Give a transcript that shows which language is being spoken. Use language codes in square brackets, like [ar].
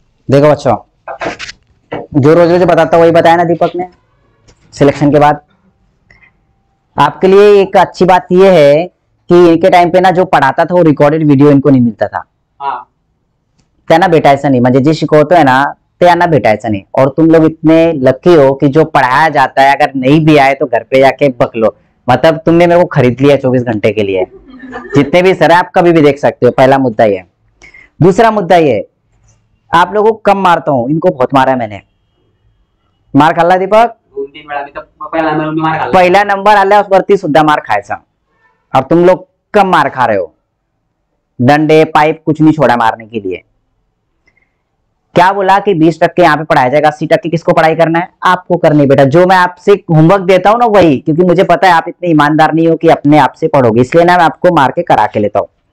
[hi] देखो बच्चों, जो रोज रोज बताता वही बताया ना दीपक ने सिलेक्शन के बाद. आपके लिए एक अच्छी बात यह है कि इनके टाइम पे ना जो पढ़ाता था वो रिकॉर्डेड वीडियो इनको नहीं मिलता था. [mr] त्यांना भेटायचं नाही, म्हणजे जे शिकवतोय ना त्यांना भेटायचं नहीं. [hi] और तुम लोग इतने लकी हो कि जो पढ़ाया जाता है अगर नहीं भी आए तो घर पे जाके बक लो. मतलब तुमने मेरे को खरीद लिया 24 घंटे के लिए. जितने भी सर है आप कभी भी देख सकते हो. पहला मुद्दा ये. दूसरा मुद्दा ये, आप लोगों को कम मारता हूँ, इनको बहुत मारा है मैंने. [mr] मार खाल्ला दीपक? 2-3 वेळा मी तर मार खाल्ला. पहिला नंबर आल्यावरती सुद्धा मार खायचा. [hi] और तुम लोग कम मार खा रहे हो. डंडे पाइप कुछ नहीं छोड़ा मारने के लिए. क्या बोला कि 20% यहाँ पे पढ़ाया जाएगा, 80% किसको पढ़ाई करना है? आपको करनी बेटा. जो मैं आपसे होमवर्क देता हूँ ना वही, क्योंकि मुझे पता है आप इतने ईमानदार नहीं हो कि अपने आप से पढ़ोगे, इसलिए ना मैं आपको मार के करा के लेता हूँ.